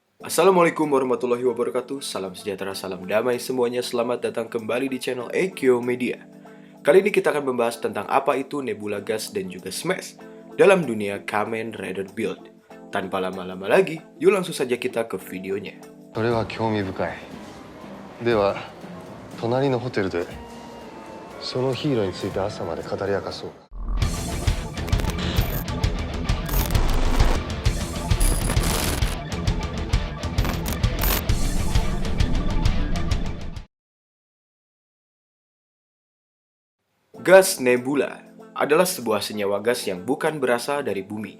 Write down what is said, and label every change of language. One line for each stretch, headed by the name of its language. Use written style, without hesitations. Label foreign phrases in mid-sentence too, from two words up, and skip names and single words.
Arabic: السلام عليكم ورحمة الله وبركاته.
Indonesian: Salam sejahtera, salam damai semuanya. Selamat datang kembali di channel Eikyo Media. Kali ini kita akan membahas tentang apa itu Nebula Gas dan juga Smash dalam dunia Kamen Rider Build. Tanpa lama-lama lagi, yuk langsung saja kita ke videonya.
Japanese: それは興味深い。では隣のホテルでそのヒーローについて朝まで語り明かそう。
Indonesian: Gas nebula adalah sebuah senyawa gas yang bukan berasal dari bumi.